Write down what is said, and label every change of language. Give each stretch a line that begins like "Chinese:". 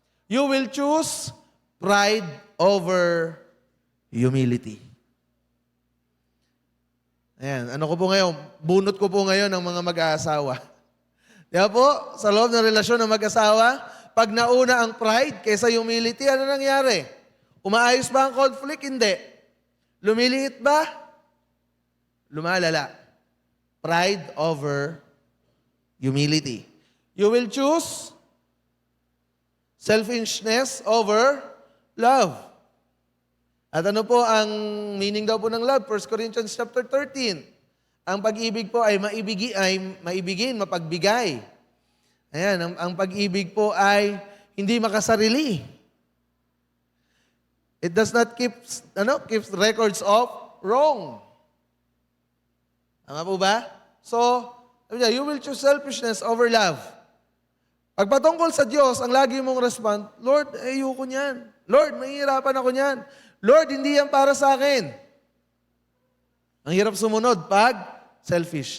English: You will choose pride over humility.
Filipino: Ayan, ano ko po ngayon? Bunot ko po ngayon ng mga mag-aasawa. Diba po, sa loob ng relasyon ng mag-asawa, pag nauna ang pride kaysa humility, ano nangyari? Umaayos ba ang conflict? Hindi. Lumiliit ba? Lumalala.
English: Pride over humility. You will choose selfishness over love.
Filipino: At ano po ang meaning daw po ng love? 1 Corinthians chapter 13. Ang pag-ibig po ay maibigin, mapagbigay. Ayan, ang pag-ibig po ay hindi makasarili.
English: It does not keeps records of wrong.
Filipino: Tama po ba?
English: So, you will choose selfishness over love.
Filipino: Pag patungkol sa Diyos, ang lagi mong respond, Lord, ayoko niyan. Lord, mahihirapan ako niyan. Lord, hindi yan para sa akin. Ang hirap sumunod pag selfish.